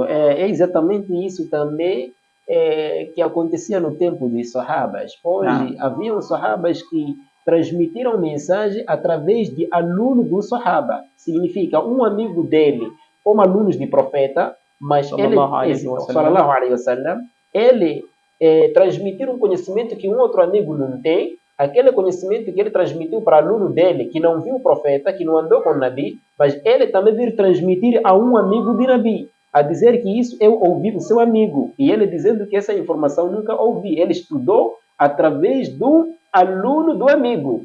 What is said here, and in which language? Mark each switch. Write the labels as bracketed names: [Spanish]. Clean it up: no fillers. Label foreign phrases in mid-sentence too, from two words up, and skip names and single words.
[Portuguese] É exatamente isso também que acontecia no tempo dos Sahabas. Hoje, haviam Sahabas que transmitiram mensagem através de aluno do Sahaba. Significa um amigo dele, como alunos de profeta, mas [Arabic] صلى الله عليه وسلم, [Portuguese] ele transmitir um conhecimento que um outro amigo não tem, aquele conhecimento que ele transmitiu para aluno dele, que não viu o profeta, que não andou com o Nabi, mas ele também vir transmitir a um amigo de Nabi, a dizer que isso eu ouvi do seu amigo, e ele dizendo que essa informação nunca ouvi, ele estudou através do aluno do amigo.